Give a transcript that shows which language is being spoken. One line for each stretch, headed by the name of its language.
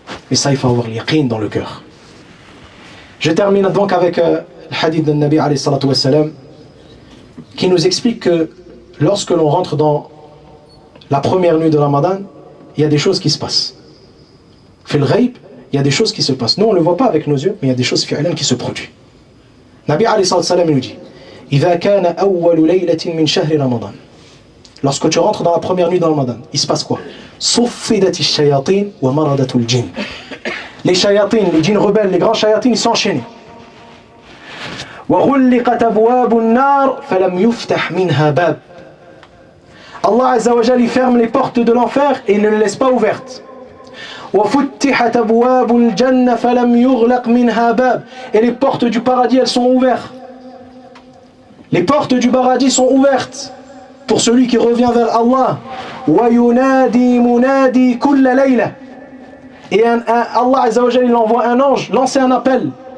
French: Et ça, il faut avoir l'yaqin dans le cœur. Je termine donc avec le hadith de Nabi alayhi salatu wassalam qui nous explique que lorsque l'on rentre dans la première nuit de Ramadan, il y a des choses qui se passent. Fil ghaib, il y a des choses qui se passent. Nous, on ne le voit pas avec nos yeux, mais il y a des choses fi'lan qui se produisent. Nabi alayhi salatu wassalam nous dit
Arabic: إذا كان أول ليلة من شهر رمضان.
French: Lorsque tu rentres dans la première nuit de Ramadan, il se passe quoi?
Arabic: صفدت الشياطين ومرضت الجن.
French: Les shayatines, les djinns rebelles, les grands shayatines, ils sont enchaînés.
Arabic: وغلقت أبواب النار فلم يفتح منها باب.
French: Allah Azza wa Jal, il ferme les portes de l'enfer et il ne les laisse pas ouvertes.
Arabic: وفتحت أبواب الجنة فلم يغلق منها باب.
French: Et les portes du paradis, elles sont ouvertes. Les portes du paradis sont ouvertes pour celui qui revient vers Allah.
Arabic: وَيُنَادِي مُنَادِي كُلَّ لَيْلَةٍ.
French: Et Allah Azza wa Jalla, il envoie un ange lancer un appel.